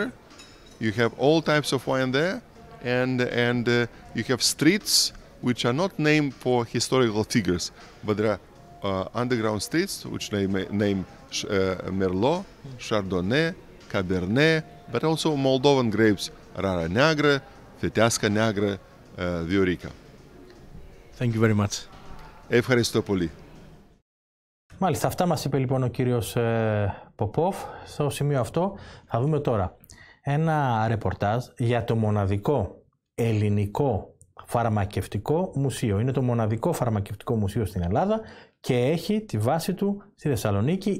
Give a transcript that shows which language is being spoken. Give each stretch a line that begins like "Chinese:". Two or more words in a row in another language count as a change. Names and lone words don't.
English: You have all types of wine there, and you have streets which are not named for historical figures, but there are underground streets which name Merlot, Chardonnay, Cabernet, but also Moldovan grapes, Rara Neagră, Fetească Neagră, Viorica. Thank you very much.
Greek: Ευχαριστώ πολύ. Μάλιστα, αυτά μας είπε λοιπόν ο κύριος Ποπόφ. Στο σημείο αυτό θα δούμε τώρα ένα ρεπορτάζ για το μοναδικό ελληνικό φαρμακευτικό μουσείο. Είναι το μοναδικό φαρμακευτικό μουσείο στην Ελλάδα και έχει τη βάση του στη Θεσσαλονίκη.